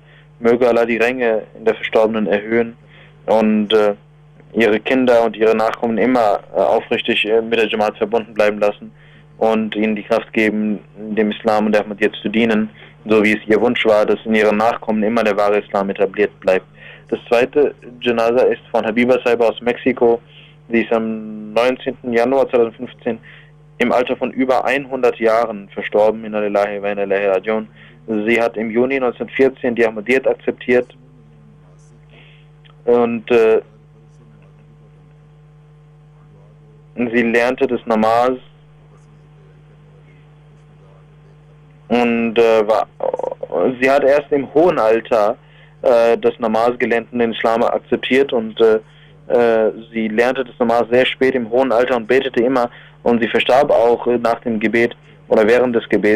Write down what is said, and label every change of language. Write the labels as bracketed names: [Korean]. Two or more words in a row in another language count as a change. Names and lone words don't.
[German] Möge Allah die Ränge in der Verstorbenen erhöhen und ihre Kinder und ihre Nachkommen immer aufrichtig mit der Jamaat verbunden bleiben lassen und ihnen die Kraft geben, dem Islam und der Ahmadiyyat zu dienen, so wie es ihr Wunsch war, dass in ihren Nachkommen immer der wahre Islam etabliert bleibt. Das zweite Janaza ist von Habiba Saiba aus Mexiko. Sie ist am 19. Januar 2015 im Alter von über 100 Jahren verstorben. [Arabic] إنا لله وإنا إليه راجعون. [German] Sie hat im Juni 1914 die Ahmadiyyat akzeptiert und sie lernte das Namaz und sie hat erst im hohen Alter das Namaz gelernt und den Islam akzeptiert und sie lernte das Namaz sehr spät im hohen Alter und betete immer und sie verstarb auch nach dem Gebet oder während des Gebets.